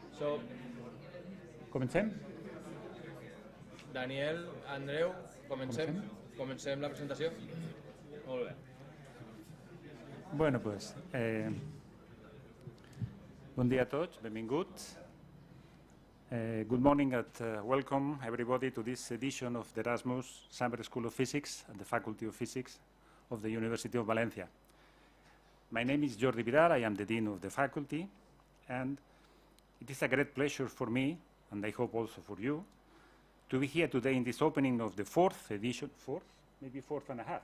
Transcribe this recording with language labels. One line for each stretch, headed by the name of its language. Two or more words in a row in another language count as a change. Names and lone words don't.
English: So,
Catalan: Comencem? Daniel, Andreu, comencem la presentació? Molt bé.
Spanish: Bueno, pues,
Catalan: bon dia a tots, benvinguts.
English: Good morning and welcome everybody to this edition of the Erasmus Summer School of Physics at the Faculty of Physics of the University of València. My name is Jordi Vidal, I am the Dean of the Faculty, and it is a great pleasure for me, and I hope also for you, to be here today in this opening of the fourth edition, maybe fourth and a half.